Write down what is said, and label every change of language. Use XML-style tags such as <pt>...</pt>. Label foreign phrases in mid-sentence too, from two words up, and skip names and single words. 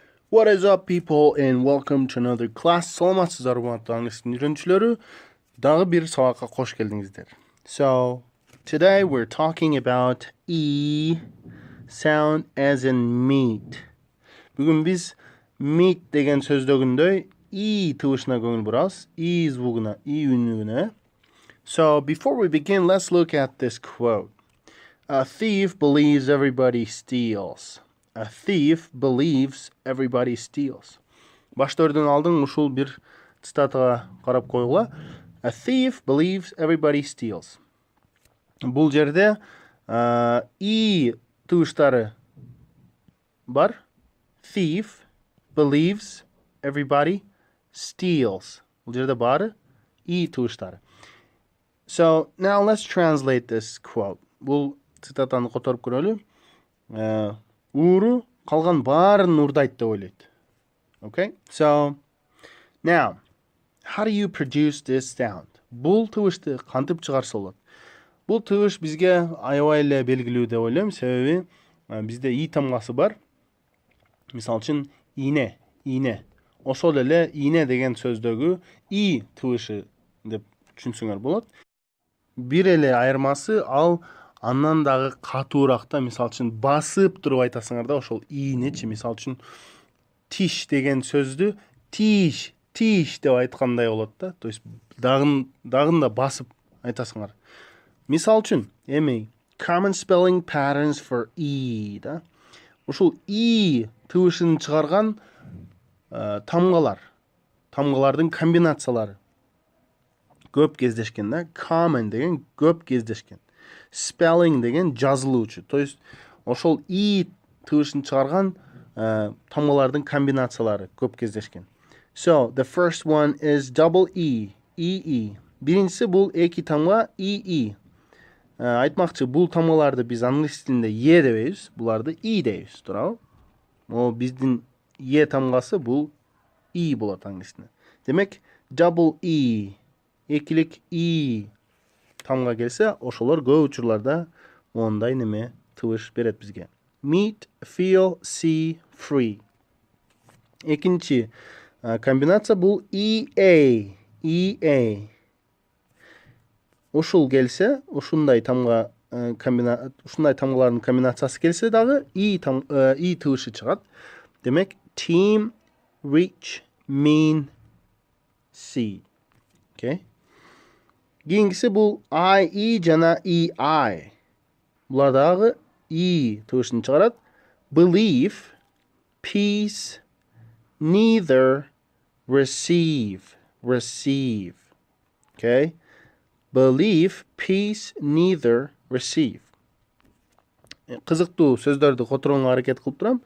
<en>What is up, people, and welcome to another class.</en> <ky>Саламатсыздар, урматтуу англистин үйрөнүүчүлөрү. Дагы бир сабакка кош келдиңиздер.</ky> <en>So, today we're talking about E sound as in meat.</en> <ky>Бүгүн биз meat деген сөздөгүндөй E тыбышына көңүл бурабыз. E звугуна, E үнүнө.</ky> <en>So, before we begin, let's look at this quote. A thief believes everybody steals. A thief believes everybody steals.</en> <ky>Баштардын алдын ушул бир цитатага карап койгула.</ky> <en>A thief believes everybody steals.</en> <ky>Бул жерде и тыбыштары бар.</ky> <en>Thief believes everybody steals.</en> <ky>Бул жерде бары и тыбыштары.</ky> <en>So, now let's translate this quote.</en> <ky>Бул цитатаны которуп көрөлү. Ууру калган баарын уурдайт деп ойлойт.</ky> <en>Okay? So, now, how do you produce this sound?</en> <ky>Бул тыбышты кантип чыгарса болот? Бул тыбыш бизге аябай эле белгилүү деп ойлойм, себеби бизде и тамгасы бар. Мисалы үчүн ийне. Ошол эле ийне деген сөздөгү и тыбышы деп түшүнсөңөр болот. Бир эле айырмасы ал андан дагы катууракта, мисалы үчүн басып туруп айтасыңар да, ошол ийнечи, мисалы үчүн тиш деген сөздү тиш деп айткандай болот да.</ky> <ru>То есть</ru> <ky>дагын да басып айтасыңар. Мисалы үчүн эми</ky> <en>common spelling patterns for E</en> <ky>да. Ушул И тыбышын чыгарган тамгалардын комбинациялары көп кездешкен да. Common деген көп кездешкен. Spelling деген жазылуучу.</ky> <ru>То есть</ru> <ky>ошол И тыбышын чыгарган тамгалардын комбинациялары көп кездешкен.</ky> <en>So, the first one is double E. E.</en> <ky>Биринчиси бул эки тамга И. Айтмакчы, бул тамгаларды биз англис тилинде E дебейбиз, буларды И дейбиз, туурабы? О, биздин E тамгасы бул И болот англис тилинде. Демек,</ky> <en>double E,</en> <ky>экилик И тамга келсе, ошолор көп учурларда мондай неме тыбыш берет бизге.</ky> <en>Meet, feel, see, free.</en> <ky>Экинчи комбинация бул EA. Ушул келсе, ушундай тамгалардын комбинациясы келсе дагы И тыбышы чыгат. Демек,</ky> <en>team, reach, mean, see.</en> <ky>Okay? Кийинкиси бул IE жана EI. Булар дагы И тыбышын чыгарат.</ky> <en>Believe, peace, neither, receive. Okay? Believe, peace, neither, receive.</en> <ky>Кызыктуу сөздөрдү которууга аракет кылып турам.</ky>